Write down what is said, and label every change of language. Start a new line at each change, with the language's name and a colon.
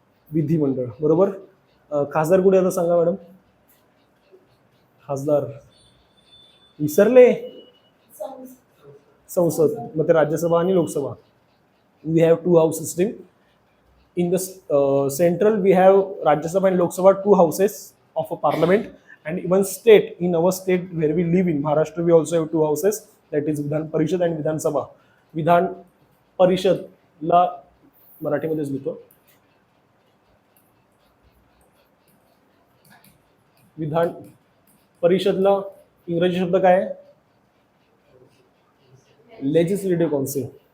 Marathi: विधिमंडळ. बरोबर. खासदार कुठे जातात सांगा मॅडम. खासदार विसरले. संसद. मग ते राज्यसभा आणि Lok Sabha.
English: We have 2 house system in the central. We have Rajya Sabha and Loksabha, 2 houses of a parliament. And even state, in our state where we live in Maharashtra, we also have 2 houses, that is Vidhan Parishad and Vidhan Sabha.
Marathi: विधान परिषदला मराठीमध्येच लिहितो. विधान परिषदला इंग्रजी शब्द काय आहे.
English: Legislative council.